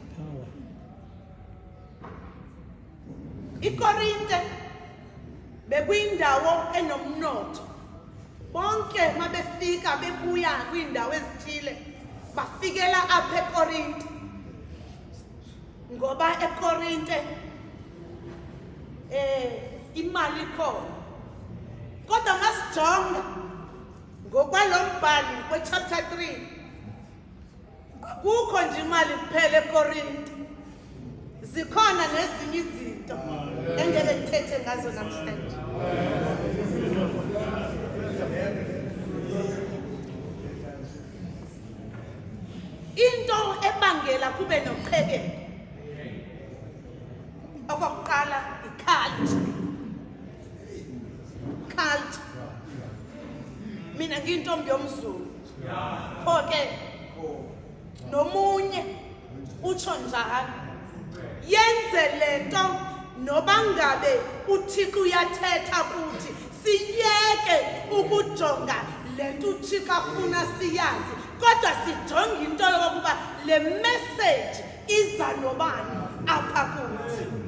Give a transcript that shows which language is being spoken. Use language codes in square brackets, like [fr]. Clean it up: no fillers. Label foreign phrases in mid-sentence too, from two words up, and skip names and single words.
[xh] iCorinthe bekuyindawo enomnotho, bonke mabefika bebuya kwiindawo ezithile bafikela apha eCorinthe, ngoba eCorinthe imali khona. Kodwa masijonga ngokwalo mbhali we-chapter 3, akukho nje imali kuphela eCorinthe, zikhona nezinye izinto engeke ngithethe ngazo namhlanje. Into ebangela kube noqhekeko okokuqala i-culture. Mina ngiyintombi yomZulu, pho ke nomunye utsho njalo, yenze lento noba ngabe uThixo uyathetha kuthi siyeke ukujonga lento uThixo afuna siyazi, kodwa sijonge into yokuba le message iza nobani apha kuthi.